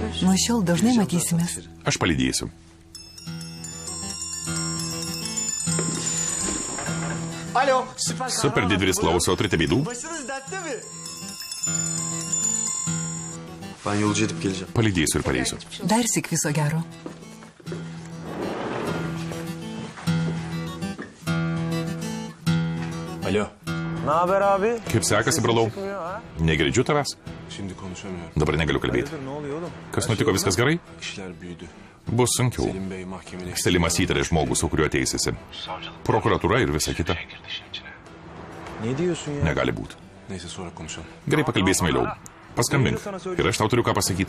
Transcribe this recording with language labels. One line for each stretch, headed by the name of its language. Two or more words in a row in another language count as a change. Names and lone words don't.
Lithuanian: Nuo šiol dažnai matysimės. Aš palydėsiu.
Turkish: Alo, süper.
Lithuanian: Super didvyris klauso, turite bėdų?
Turkish: Başınız dertte mi? Ben yolcu edip geleceğim.
Lithuanian: Palydėsiu ir pareisiu. Dar sik viso gero.
Turkish: Alo. Ne haber abi?
Lithuanian: Kaip sekasi, brolau? Negirdžiu tavęs?
Turkish: Şimdi konuşamıyorum.
Lithuanian: Dabar negaliu kalbėti.
Turkish: Ne oluyor oğlum?
Lithuanian: Kas nutiko, viskas gerai?
Turkish: İşler büyüdü.
Lithuanian: Bus sunkiau.
Turkish: Selim Bey mahkemeye...
Lithuanian: Selimas įtarė žmogų, su kuriuo teisėsi. Prokuratūra ir visa kita.
Turkish: Ne diyorsun ya?
Lithuanian: Negali būti.
Turkish: Neyse sonra konuşalım.
Lithuanian: Gerai, pakalbėsime vėliau. Paskambink. Ir aš tau turiu ką pasakyti.